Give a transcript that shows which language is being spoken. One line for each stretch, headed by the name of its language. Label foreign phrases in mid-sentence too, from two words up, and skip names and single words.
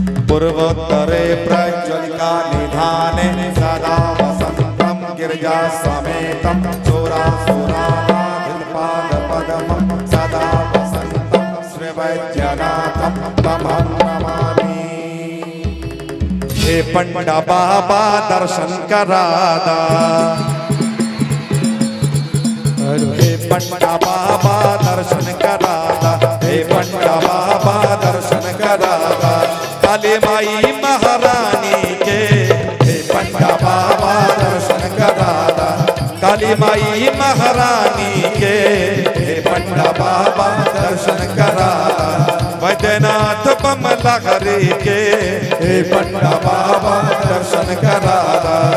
Sanskrit: पूर्वोत्तरे प्रज्वलिका निधाने सदा वसन्तं गिरिजा समेतं सुरासुरानादिपादपद्मं सदा वसन्तं श्रीवैद्यनाथं तमहं नमामि।
Bhojpuri: हे पंडा बाबा दर्शन करादा, हे पंडा बाबा दर्शन करादा, हे पंडा बाबा दर्शन करादा, काली माई महारानी के हे पंडा बाबा दर्शन करादा, काली माई महारानी के हे पंडा बाबा दर्शन करादा, वैद्यनाथ बमला हरि के हे पंडा बाबा दर्शन करादा।